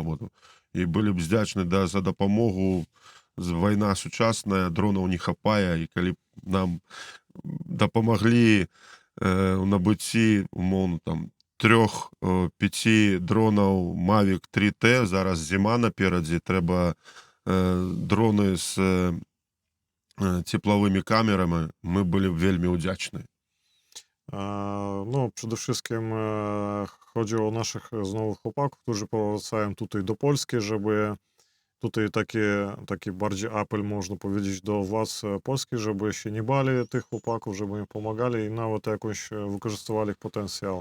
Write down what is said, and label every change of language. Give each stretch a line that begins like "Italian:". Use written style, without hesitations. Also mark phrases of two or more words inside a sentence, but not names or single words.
Belarusian: І былі б здзячны за дапамогу. Вайна сучасная, дронаў не хапае, і калі б нам дапамаглі ў набыцці, умоўна, там, 3-5 дронаў Mavic 3T, зараз зіма наперадзе, трэба дроны
Russian: з цепловыми камерами,
Belarusian: мы
Ukrainian: byli wельми удячны.
Polish: No, przede wszystkim chodzi o naszych znowu chłopaków, którzy powracają tutaj do Polski, żeby tutaj taki bardziej apel, można powiedzieć, do władz polskich, żeby się nie bali tych chłopaków, żeby im pomagali i nawet jakoś wykorzystywali ich potencjał.